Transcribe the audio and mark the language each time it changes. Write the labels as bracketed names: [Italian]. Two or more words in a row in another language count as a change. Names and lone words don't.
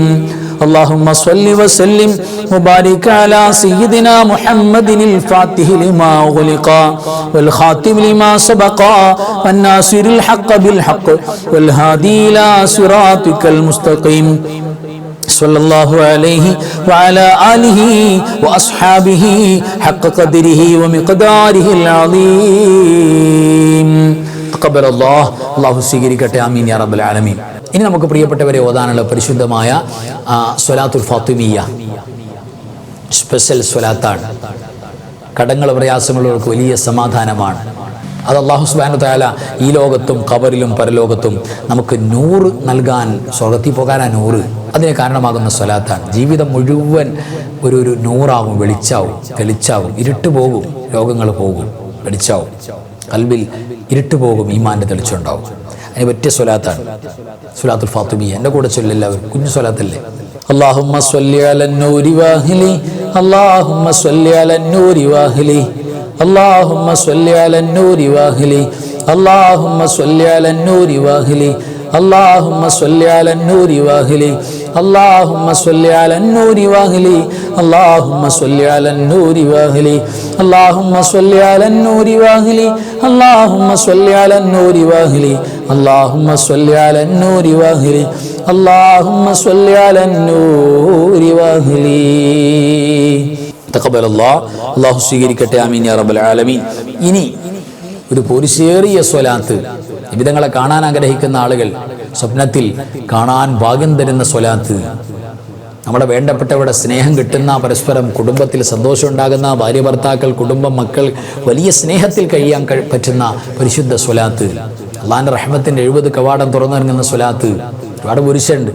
[Arabic] اللهم صل وسلم وبارك على سيدنا محمد الفاتح لما أغلق والخاتم لما سبق والناصر الحق بالحق والهادي إلى صراطك المستقيم صلى الله عليه وعلى آله وأصحابه حق قدره ومقداره العظيم. تقبل الله. [Malayalam] അല്ലാഹു സ്വീകരിക്കട്ടെ. [Arabic] آمين يا رب العالمين. [Malayalam] ഇനി നമുക്ക് പ്രിയപ്പെട്ടവരെ ഓതാനുള്ള പരിശുദ്ധമായ സ്വലാത്തുൽ ഫാത്തിമിയ്യ സ്പെഷ്യൽ സ്വലാത്താണ്. കടങ്ങൾ പ്രയാസങ്ങളുള്ളവർക്ക് വലിയ സമാധാനമാണ്. അത് [Arabic] الله سبحانه وتعالى [Malayalam] ഈ ലോകത്തും ഖബറിലും പരലോകത്തും നമുക്ക് നൂറ് നൽകാൻ, സ്വർഗ്ഗത്തിൽ പോകാനാ നൂറ്, അതിന് കാരണമാകുന്ന സ്വലാത്താണ്. ജീവിതം മുഴുവൻ ഒരു നൂറാവും, വെളിച്ചാവും, ഇരുട്ട് പോകും, രോഗങ്ങൾ പോകും, വെളിച്ചാവും, ഖൽബിൽ ഇരുട്ട് പോകും, ഈമാന്റെ തെളിച്ചുണ്ടാവും. അതിന് പറ്റിയ സ്വലാത്താണ് സ്വലാത്തുൽ ഫാത്തിമിയ്യ. എൻ്റെ കൂടെ ചൊല്ലെല്ലാവരും, കുഞ്ഞു സ്വലാത്തല്ലേ. [Arabic] اللهم صل على النور واهلي اللهم صل على النور واهلي اللهم صل على النور واهلي اللهم صل على النور واهلي اللهم صل على النور واهلي اللهم صل على النور واهلي اللهم صل على النور واهلي اللهم صل على النور واهلي اللهم صل على النور واهلي اللهم صل على النور واهلي اللهم صل على النور واهلي. تقبل الله. [Malayalam] അല്ലാഹു സ്വീകരിക്കട്ടെ. [Arabic] آمين يا رب العالمين. [Malayalam] ഇനി ഒരു പോരിശേറിയ സ്വലാത്ത്, നിബിധങ്ങളെ കാണാൻ ആഗ്രഹിക്കുന്ന ആളുകൾ സ്വപ്നത്തിൽ കാണാൻ ഭാഗ്യം തരുന്ന സ്വലാത്ത് നമ്മുടെ വേണ്ടപ്പെട്ടവരുടെ സ്നേഹം കിട്ടുന്ന, പരസ്പരം കുടുംബത്തിൽ സന്തോഷം ഉണ്ടാകുന്ന, ഭാര്യ ഭർത്താക്കൾ, കുടുംബം, മക്കൾ വലിയ സ്നേഹത്തിൽ കഴിയാൻ പറ്റുന്ന പരിശുദ്ധ സ്വലാത്ത്, അള്ളാഹിൻ്റെ റഹ്മത്തിൻ്റെ 70 കവാടം തുറന്നിറങ്ങുന്ന സ്വലാത്ത് ഒരുപാട് പുരുഷുണ്ട്.